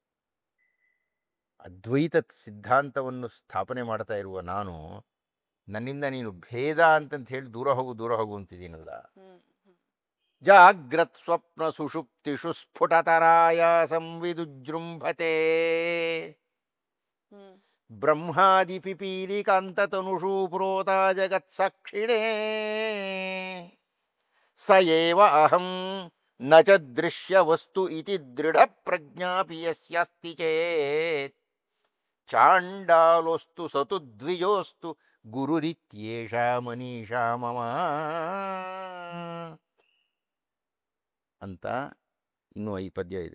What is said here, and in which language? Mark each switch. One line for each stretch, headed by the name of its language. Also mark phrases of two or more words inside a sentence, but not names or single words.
Kannada: ಅದ್ವೈತ ಸಿದ್ಧಾಂತವನ್ನು ಸ್ಥಾಪನೆ ಮಾಡ್ತಾ ಇರುವ ನಾನು, ನನ್ನಿಂದ ನೀನು ಭೇದ ಅಂತಂತ ಹೇಳಿ ದೂರ ಹೋಗು ಅಂತಿದ್ದೀನಲ್ಲ.
Sanskrit: ಜಾಗ್ರತ್ ಸ್ವಪ್ನ ಸುಷುಪ್ತಿಷು ಸ್ಫುಟತರಾಯ ಸಂವಿದುಜೃಂಭತೆ ಬ್ರಹ್ಮಾದಿ ಪಿಪೀಲಿಕಾಂತತನುಷು ಪ್ರೋತ ಜಗತ್ಸಾಕ್ಷಿಣೇ ಸ ಏವ ಅಹಂ ನ ಚ ದೃಶ್ಯ ವಸ್ತು ಇತಿ ದೃಢ ಪ್ರಜ್ಞಾಪಿ ಯಸ್ಯಾಸ್ತಿ ಚೇತ್ ಚಾಂಡಾಲೋಸ್ತು ಸತು ದ್ವಿಜೋಸ್ತು ಗುರುರಿತ್ಯೇಷ ಮನೀಷಾ ಮಮ
Kannada: ಅಂತ ಇನ್ನೂ 5 ಪದ್ಯ ಇದೆ.